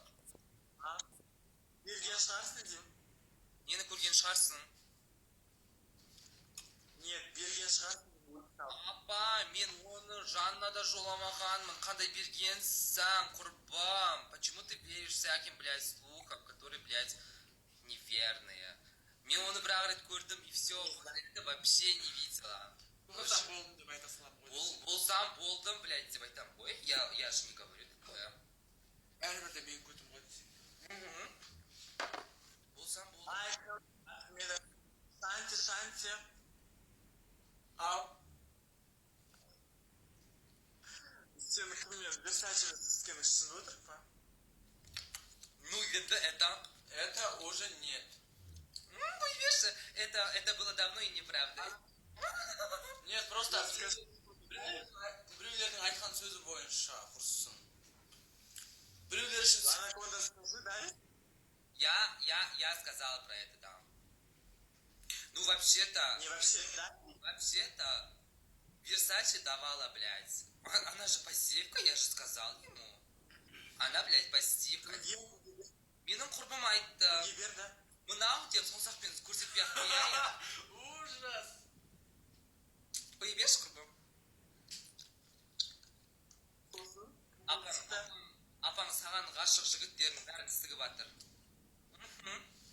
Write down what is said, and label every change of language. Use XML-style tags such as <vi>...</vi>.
<kk>Берген шығарсың деймін. Нені көрген шығарсың? Нет, берген шығарсың. Апа, мен оны жанына да жоламағанмын. Қандай бергенсің, құрбам?</kk> <ru>Почему ты веришь всяким, блядь, слухам, которые, блядь, неверные?</ru> <kk>Мен оны бір-ақ рет көрдім,</kk> <ru>и все, это вообще не видела.</ru> <kk>Болсам болдым деп айта салам ғой. Болсам болдым, блядь, деп айтам ғой.</kk> <ru>Я же не говорю такое.</ru> <kk>Әрбірде мен көтім ғой десең. Болсам болдым. Мені шанти. Ау. Сені кіммен Версачемен сіскені шын өтірік па?</kk> <ru>Ну, это уже нет. Ну, видишь, это было давно и неправда. Нет, просто</ru> <kk>біреулердің айтқан сөзі бойынша құрсын. Біреулер үшін... Анаконда</kk> <ru>скажи, да? Я сказала про это, да. Ну, вообще-то... Не вообще-то, да? Вообще-то, Версаче давала, блядь. Она же пассивка, я же сказал ему. Она, блядь, пассивка.</ru> <kk>Менің құрбым айтты. Мынау деп саусақпен көрсетпей ақ қояйын. Ужас. Қой берші, құрбым. Апаң саған ғашық жігіттердің бәрін сігіп атыр.</kk>